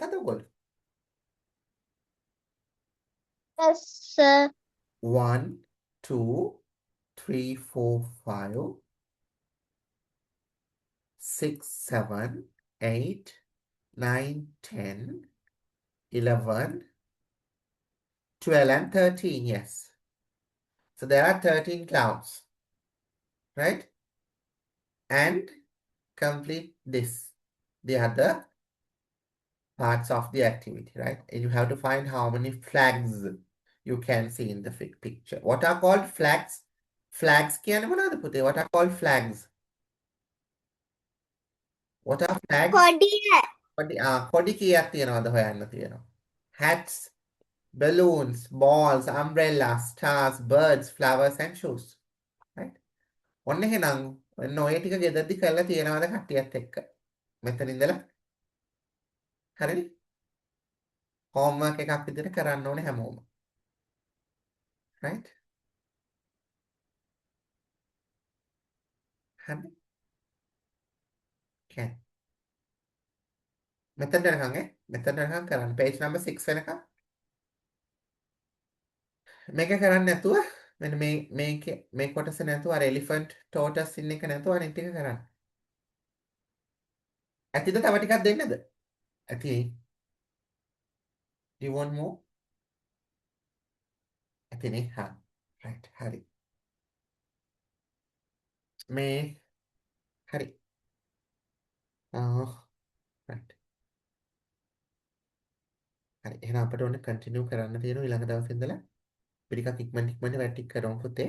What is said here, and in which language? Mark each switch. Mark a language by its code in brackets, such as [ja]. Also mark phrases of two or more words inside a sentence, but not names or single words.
[si] හොයාගත්තද ඔයගොල්ලෝ? [en] Yes, sir. 1, 2, 3, 4, 5, 6, 7, 8, 9, 10, 11, 12, and 13. Yes. So there are 13 clouds, right? And complete this, the other parts of the activity, right? And you have to find how many flags you can see in the picture. What are called flags? Flags [si] කියන්නේ මොනවද පුතේ? [en] What are called flags? What are flags? [si] කොඩිය. කොඩි කීයක් තියෙනවද හොයන්න තියෙනවා. [en] Hats, balloons, balls, umbrellas, stars, birds, flowers, and shoes. Right? [si] ඔන්න එහෙනම් ඔන්න ඔය ටික ගෙදරදි කරලා තියෙනවද කට්ටියත් එක්ක? මෙතන ඉඳලා හරිද? homework එකක් විදිහට කරන්න ඕනේ හැමෝම. [en] Right? හරි. Okay. [si] මෙතනට යනකම් මෙතනට යනකම් කරන්න. page number 6 වෙනකම්. මේක කරන්නේ නැතුව මෙන්න මේ කොටස නැතුව අර [en] elephant tortoise [si] ඉන්න එක නැතුව අනිත් ටික කරන්න. ඇතිද තව ටිකක් දෙන්නද? ඇති. [en] Do you want more? [si] ඇතිනේ. හා. right. හරි. මේ හරි. right. හරි. එහෙනම් අපිට ඕනේ continue කරන්න තියෙනවා ඊළඟ දවසේ ඉඳලා. අපි ටිකක් ඉක්මනට වැටික් කරමු පුතේ.